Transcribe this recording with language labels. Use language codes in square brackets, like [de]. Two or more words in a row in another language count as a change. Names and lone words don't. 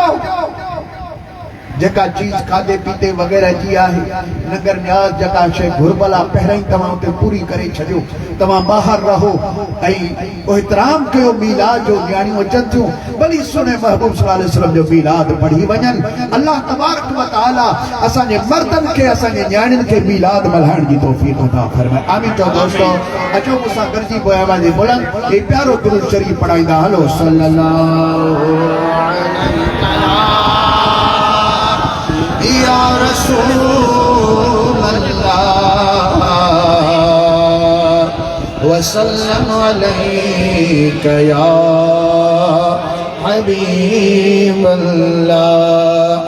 [sd] जेका चीज खाधे पीते वग़ैरह जी आहे, नगर न्याज जेका शइ घुर्बल आहे, पहिरीं तव्हां उते पूरी करे छॾियो। तव्हां ॿाहिरि रहो ऐं एहतराम कयो मिलाद जो। न्याणियूं अचनि थियूं, भली सुने महबूब [ar] صلى الله عليه وسلم [sd] जो मिलाद पढ़ी वञनि। [ar] الله تبارك وتعالى [sd] असांजे मर्दनि खे, असांजे न्याणियुनि खे मिलाद मल्हाइण जी तौफ़ीक़ अता फरमाए। आमीन चओ दोस्तो। अचो मूंसां गॾिजी पोइ आवाज़ बुलंद हे प्यारो दुरूद शरीफ़ पढ़ाईंदा हलो। [ar] صلى الله يا رسول الله وسلم عليك يا حبيب الله.